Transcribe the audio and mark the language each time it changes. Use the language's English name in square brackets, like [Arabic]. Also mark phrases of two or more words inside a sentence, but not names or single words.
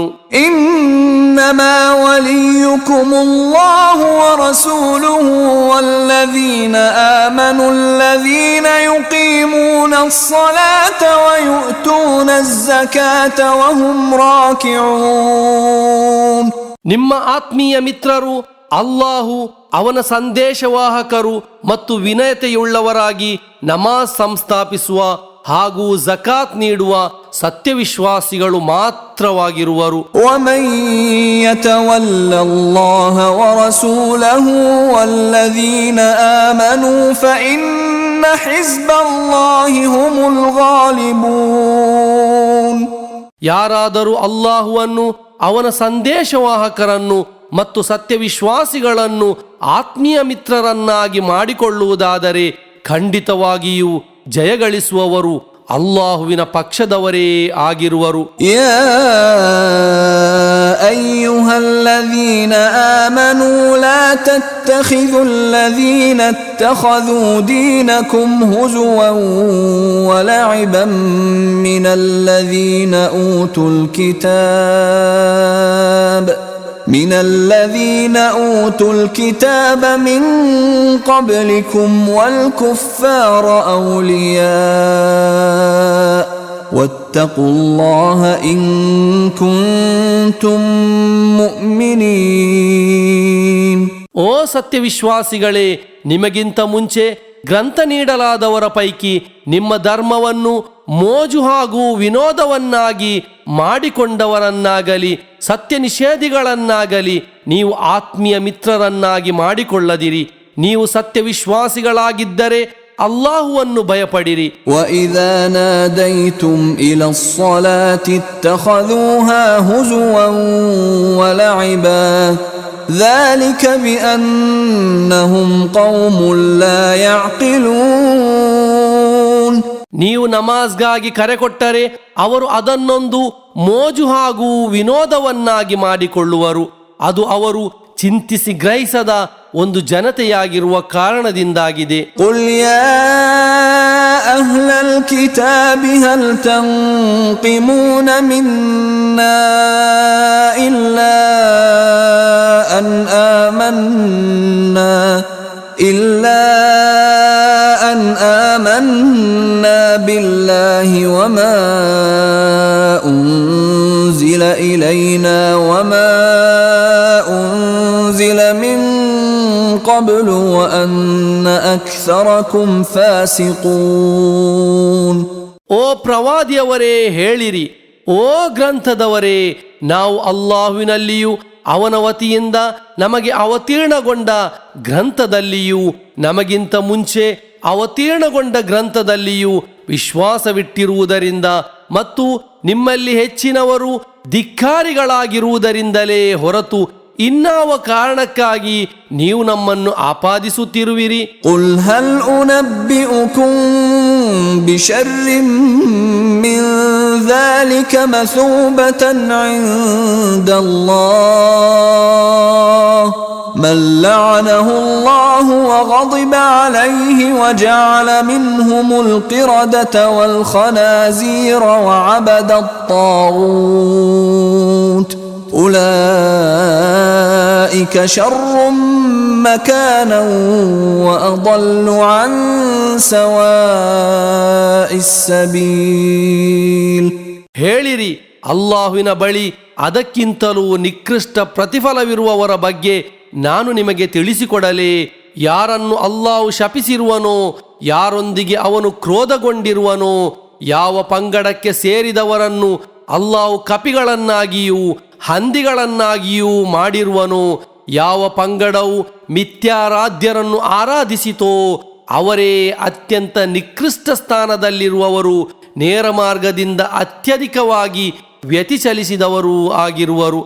[Arabic] إنما وليكم الله ورسوله والذين آمنوا الذين يقيمون الصلاة ويؤتون الزكاة وهم راكعون. [Kannada] ನಿಮ್ಮ ಆತ್ಮೀಯ ಮಿತ್ರರು ಅಲ್ಲಾಹು, ಅವನ ಸಂದೇಶವಾಹಕರು ಮತ್ತು ವಿನಯತೆಯುಳ್ಳವರಾಗಿ ನಮಾಜ್ ಸಂಸ್ಥಾಪಿಸುವ ಹಾಗೂ ಝಕಾತ್ ನೀಡುವ ಸತ್ಯವಿಶ್ವಾಸಿಗಳು ಮಾತ್ರವಾಗಿರುವರು. [Arabic] وَمَن يَتَوَلَّ اللَّهَ وَرَسُولَهُ وَالَّذِينَ آمَنُوا فَإِنَّ حِزْبَ اللَّهِ هُمُ الْغَالِبُونَ. [Kannada] ಯಾರಾದರೂ ಅಲ್ಲಾಹುವನ್ನು ಅವನ ಸಂದೇಶವಾಹಕರನ್ನು ಮತ್ತು ಸತ್ಯವಿಶ್ವಾಸಿಗಳನ್ನು ಆತ್ಮೀಯ ಮಿತ್ರರನ್ನಾಗಿ ಮಾಡಿಕೊಳ್ಳುವುದಾದರೆ ಖಂಡಿತವಾಗಿಯೂ ಜಯಗಳಿಸುವವರು ಅಲ್ಲಾಹುವಿನ ಪಕ್ಷದವರೇ ಆಗಿರುವರು. [Arabic] يا أيها الذين آمنوا لا تتخذوا الذين اتخذوا دينكم هزوا ولعبا من الذين أوتوا ಕಿತಾಬ್ من الذين أوتوا الكتاب من قبلكم والكفار أولياء واتقوا الله إن كنتم مؤمنين. [Kannada] ಓ ಸತ್ಯವಿಶ್ವಾಸಿಗಳೇ, ನಿಮಗಿಂತ ಮುಂಚೆ ಗ್ರಂಥ ನೀಡಲಾದವರ ಪೈಕಿ ನಿಮ್ಮ ಧರ್ಮವನ್ನು ಮೋಜು ಹಾಗೂ ವಿನೋದವನ್ನಾಗಿ ಮಾಡಿಕೊಂಡವರನ್ನಾಗಲಿ ಸತ್ಯ ನಿಷೇಧಿಗಳನ್ನಾಗಲಿ ನೀವು ಆತ್ಮೀಯ ಮಿತ್ರರನ್ನಾಗಿ ಮಾಡಿಕೊಳ್ಳದಿರಿ. ನೀವು ಸತ್ಯವಿಶ್ವಾಸಿಗಳಾಗಿದ್ದರೆ ಅಲ್ಲಾಹುವನ್ನು ಭಯಪಡಿರಿ. [Arabic] وَإِذَا نَادَيْتُمْ إِلَى الصَّلَاةِ اتَّخَذُوهَا هُزُوًا وَلَعِبًا ذَلِكَ بِأَنَّهُمْ قَوْمٌ لَا يَعْقِلُونَ. [Kannada] ನೀವು ನಮಾಜ್ಗಾಗಿ ಕರೆ ಕೊಟ್ಟರೆ ಅವರು ಅದನ್ನೊಂದು ಮೋಜು ಹಾಗೂ ವಿನೋದವನ್ನಾಗಿ ಮಾಡಿಕೊಳ್ಳುವರು. ಅದು ಅವರು ಚಿಂತಿಸಿ ಗ್ರಹಿಸದ ಒಂದು ಜನತೆಯಾಗಿರುವ ಕಾರಣದಿಂದಾಗಿದೆ. [Arabic] قُلْ يَا أَهْلَ الْكِتَابِ هَلْ تَنْقِمُونَ مِنَّا إِلَّا أَنْ آمَنَّا بِاللَّهِ وَمَا أُنْزِلَ إِلَيْنَا وَمَا أُنْزِلَ مِنْ قَبْلُ وَأَنَّ أَكْثَرَكُمْ فَاسِقُونَ. [Kannada] ಓ ಪ್ರವಾದಿಯವರೇ ಹೇಳಿರಿ, ಓ ಗ್ರಂಥದವರೇ, ನಾವು ಅಲ್ಲಾಹುವಿನಲ್ಲಿಯೂ ಅವನ ವತಿಯಿಂದ ನಮಗೆ ಅವತೀರ್ಣಗೊಂಡ ಗ್ರಂಥದಲ್ಲಿಯೂ ನಮಗಿಂತ ಮುಂಚೆ ಅವತೀರ್ಣಗೊಂಡ ಗ್ರಂಥದಲ್ಲಿಯೂ ವಿಶ್ವಾಸವಿಟ್ಟಿರುವುದರಿಂದ ಮತ್ತು ನಿಮ್ಮಲ್ಲಿ ಹೆಚ್ಚಿನವರು ಧಿಕ್ಕಾರಿಗಳಾಗಿರುವುದರಿಂದಲೇ ಹೊರತು ಇನ್ನಾವ ಕಾರಣಕ್ಕಾಗಿ ನೀವು ನಮ್ಮನ್ನು ಆಪಾದಿಸುತ್ತಿರುವಿರಿ. [Arabic] قُلْ هَلْ أُنَبِّئُكُمْ بِشَرٍّ مِّن ذَلِكَ مَثُوبَةً عِندَ اللَّهِ مَن لَّعَنَهُ اللَّهُ وَغَضِبَ عَلَيْهِ وَجَعَلَ مِنْهُمُ الْقِرَدَةَ وَالْخَنَازِيرَ وَعَبَدَ الطَّاغُوتَ أُولَئِكَ شَرٌّ مَكَانًا وَأَضَلُّ عَن سَوَاءِ السَّبِيلِ. [Kannada] ಹೇಳಿರಿ, ಅಲ್ಲಾಹುವಿನ ಬಳಿ ಅದಕ್ಕಿಂತಲೂ ನಿಕೃಷ್ಟ ಪ್ರತಿಫಲವಿರುವವರ ಬಗ್ಗೆ ನಾನು ನಿಮಗೆ ತಿಳಿಸಿಕೊಡಲೇ? ಯಾರನ್ನು ಅಲ್ಲಾಹು ಶಪಿಸಿರುವನೋ, ಯಾರೊಂದಿಗೆ ಅವನು ಕ್ರೋಧಗೊಂಡಿರುವನೋ, ಯಾವ ಪಂಗಡಕ್ಕೆ ಸೇರಿದವರನ್ನು ಅಲ್ಲಾಹು ಕಪಿಗಳನ್ನಾಗಿಯೂ ಹಂದಿಗಳನ್ನಾಗಿಯೂ ಮಾಡಿರುವನೋ, ಯಾವ ಪಂಗಡವು ಮಿಥ್ಯಾರಾಧ್ಯರನ್ನು ಆರಾಧಿಸಿತೋ ಅವರೇ ಅತ್ಯಂತ ನಿಕೃಷ್ಟ ಸ್ಥಾನದಲ್ಲಿರುವವರು, ನೇರ ಮಾರ್ಗದಿಂದ ಅತ್ಯಧಿಕವಾಗಿ ವ್ಯತಿಚಲಿಸಿದವರು ಆಗಿರುವರು.